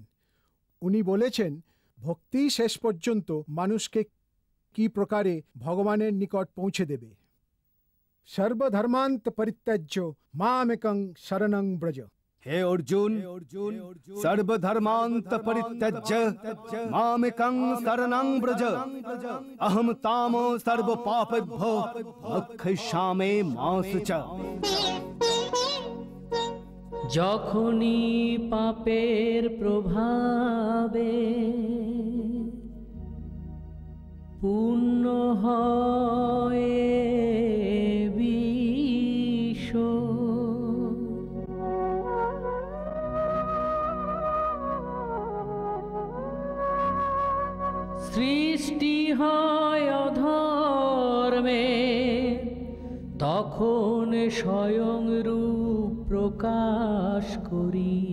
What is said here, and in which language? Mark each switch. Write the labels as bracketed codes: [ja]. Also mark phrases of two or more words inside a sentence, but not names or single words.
[bn] উনি বলেছেন ভক্তি শেষ পর্যন্ত মানুষকে কি প্রকারে ভগবানের নিকট পৌঁছে দেবে। [sa] সর্বধর্মান্ত পরিত্যাজ্য মামেকং শরণং ব্রজ। হে অর্জুন, সর্বধর্মান্ত পরিত্যজ্য মামেকং শরণং ব্রজ। অহম তাম সর্ব পাপেভ্যো মোক্ষয়িষ্যামি মা শুচা। [bn] যখনই পাপের প্রভাবে পূর্ণ হয় বিশ্ব, সৃষ্টি হয় অধর্মে, তখন স্বয়ং রূপ প্রকাশ করি।